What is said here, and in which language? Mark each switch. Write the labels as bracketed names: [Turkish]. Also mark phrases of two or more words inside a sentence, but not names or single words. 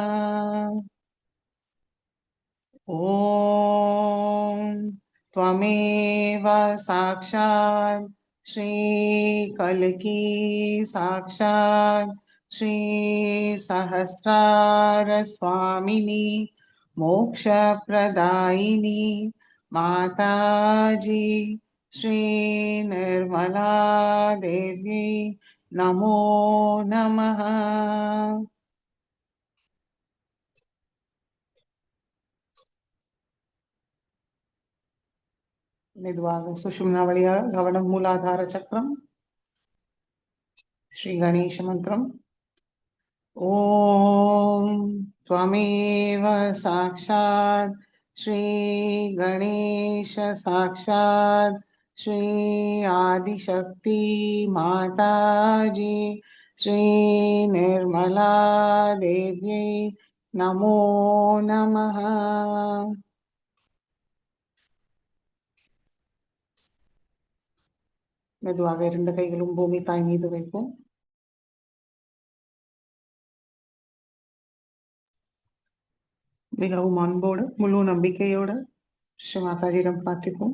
[Sanskrit] ॐ त्वमेव साक्षात् श्रीकल्की साक्षात् श्री सहस्रारस्वामिनी मोक्षप्रदायिनी माताजी श्री निर्मला देव्यै नमो नमः. [Tamil] மெதுவாக சுஷும்னா வழியாக கவனம் மூலாதார சக்கரம். ஸ்ரீ கணேச மந்திரம். [Sanskrit] ஓம் त्वमेव साक्षात् श्री गणेश साक्षात् श्री आदिशक्ति माताजी श्री निर्मला देव्यै नमो नमः. [Tamil] மெதுவாக 2 கைகளும் பூமி தாய் மீது வைப்போம். மிகவும் அன்போடு முழு நம்பிக்கையோடு ஸ்ரீ மாதாஜியிடம் பிரார்த்திப்போம்.